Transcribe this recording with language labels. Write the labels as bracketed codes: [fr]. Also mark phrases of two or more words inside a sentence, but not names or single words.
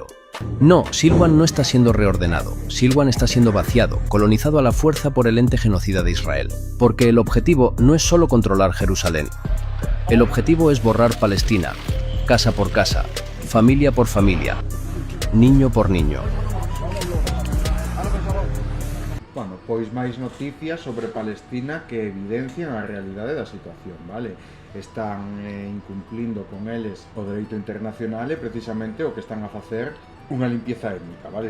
[es] No, Silwan no está siendo reordenado. Silwan está siendo vaciado, colonizado a la fuerza por el ente genocida de Israel. Porque el objetivo no es solo controlar Jerusalén. El objetivo es borrar Palestina, casa por casa, familia por familia, niño por niño. [gl] Bueno, pois máis noticias sobre Palestina que evidencian a realidade da situación, vale? Están incumplindo con eles o dereito internacional e precisamente o que están a facer unha limpieza étnica, vale?